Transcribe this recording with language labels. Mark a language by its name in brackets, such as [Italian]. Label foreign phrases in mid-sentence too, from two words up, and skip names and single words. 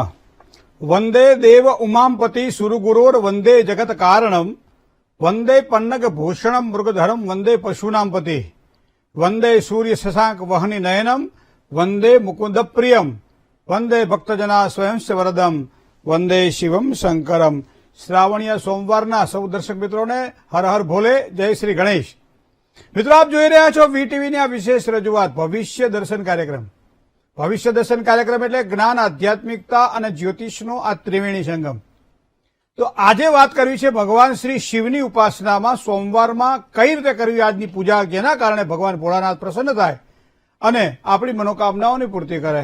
[Sanskrit] वंदे देव उमापति सुरगुरोर वंदे जगत कारणम वंदे पन्नग भूषणम मृगधरम वंदे पशूनां पति वंदे सूर्य शशांक वहनी नयनम वंदे मुकुंद प्रियम वंदे भक्तजना स्वयं वरदम वंदे शिवम शंकरम। [Gujarati] શ્રાવણીય સોમવારના સૌ દર્શક મિત્રોને હર હર ભોલે, જય શ્રી ગણેશ। મિત્રો, આપ જોઈ રહ્યા છો વીટીવીની આ વિશેષ રજૂઆત ભવિષ્ય દર્શન કાર્યક્રમ। ભવિષ્ય દર્શન કાર્યક્રમ એટલે જ્ઞાન, આધ્યાત્મિકતા અને જ્યોતિષનો આ ત્રિવેણી સંગમ। તો આજે વાત કરવી છે ભગવાન શ્રી શિવની ઉપાસનામાં સોમવારમાં કઈ રીતે કરવી આજની પૂજા, જેના કારણે ભગવાન ભોળાનાથ પ્રસન્ન થાય અને આપણી મનોકામનાઓની પૂર્તિ કરે।